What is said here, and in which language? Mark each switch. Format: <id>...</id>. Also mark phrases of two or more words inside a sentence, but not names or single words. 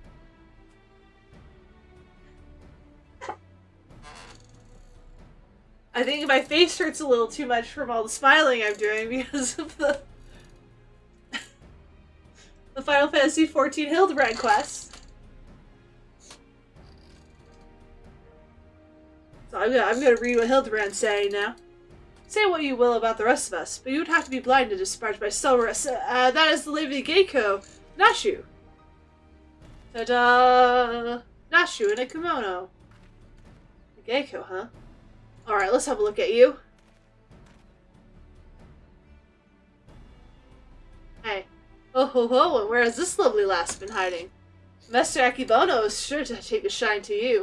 <en>I think my face hurts a little too much from all the smiling I'm doing because of the Final Fantasy XIV Hildibrand quest. So I'm gonna read what Hildibrand's saying now. Say what you will about the rest of us, but you would have to be blinded to disparage by Celebrus. That is the Lady Geiko, Nashu. Ta-da! Nashu in a kimono. The Geiko, huh? Alright, let's have a look at you. Hey. Oh ho ho, and where has this lovely lass been hiding? Master Akibono is sure to take a shine to you.</en>